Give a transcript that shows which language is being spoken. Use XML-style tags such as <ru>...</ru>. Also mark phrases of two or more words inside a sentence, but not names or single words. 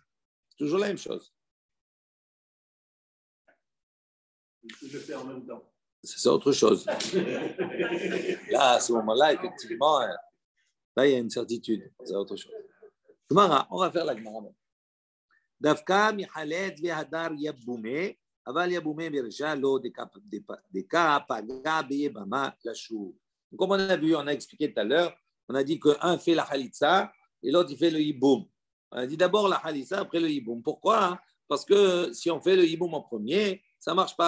<fr>C'est toujours la même chose. Il faut le faire en même temps. C'est autre chose. Là, à ce moment-là, effectivement, là, il y a une certitude. C'est autre chose. On va faire la Gemara.</fr> <he>דווקא מחליץ והדר מייבם</he> <fr>Comme on a vu, on a expliqué tout à l'heure, on a dit qu'un fait la halitza et l'autre il fait le hiboum. On a dit d'abord la halitza, après le hiboum. Pourquoi? Parce que si on fait le hiboum en premier, ça ne marche pas.</fr>